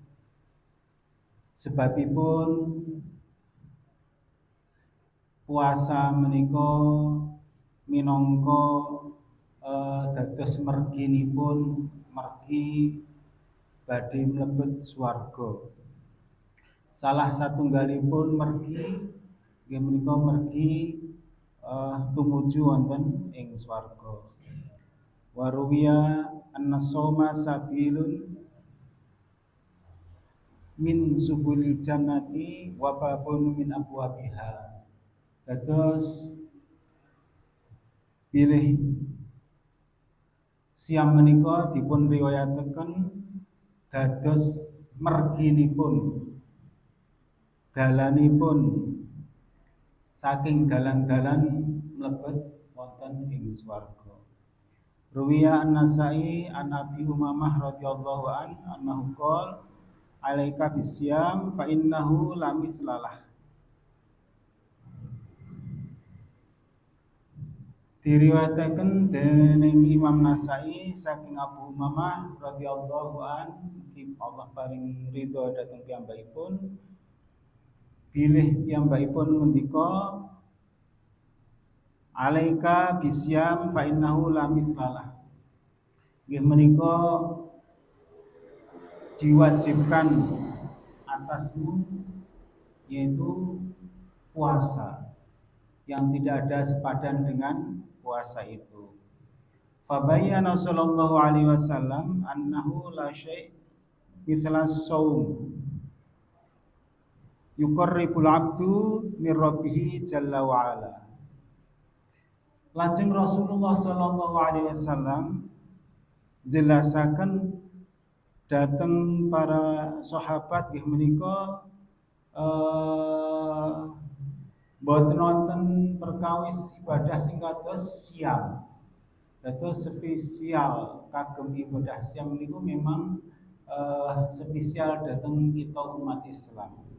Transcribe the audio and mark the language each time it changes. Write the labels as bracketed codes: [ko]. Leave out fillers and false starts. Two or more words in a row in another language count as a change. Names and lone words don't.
[jv] Sebabipun puasa menika minangka dados merginipun mergi badhe mlebet swarga. Salah satunggalipun mergi nggih menika mergi tumuju wonten ing swarga. [ar] وروي أن الصوم سبيل من سبل الجنة وباب من أبوابها. [jv] Dados bilih siam menika dipun riwayataken dados merginipun dalanipun saking dalan-dalan mlebet wonten ing swarga. [ar] روى النسائي عن أبي أمامة رضي الله عنه قال عليك بالصوم فإنه لا مثل له. [jv] Diriwayataken dening Imam Nasai saking Abu Umamah radhiyallahu Allah paring ridho dhateng piyambakipun, bilih piyambakipun ngendika [ar] عليك بالصوم فإنه لا مثل له. [jv] Nggih menika [id] diwajibkan atasmu, yaitu puasa yang tidak ada sepadan dengan puasa itu. [ar] فبين صلى الله عليه وسلم أنه لا شيء مثل الصوم يقرب العبد من ربه جل وعلا. [jv] Lajeng Rasulullah [ar] صلى الله عليه وسلم [jv] jelasaken dateng para sahabat nggih menika boten wonten perkawis ibadah sing kados siam. Dados spesial kagem ibadah siam niku memang spesial dateng kita umat Islam.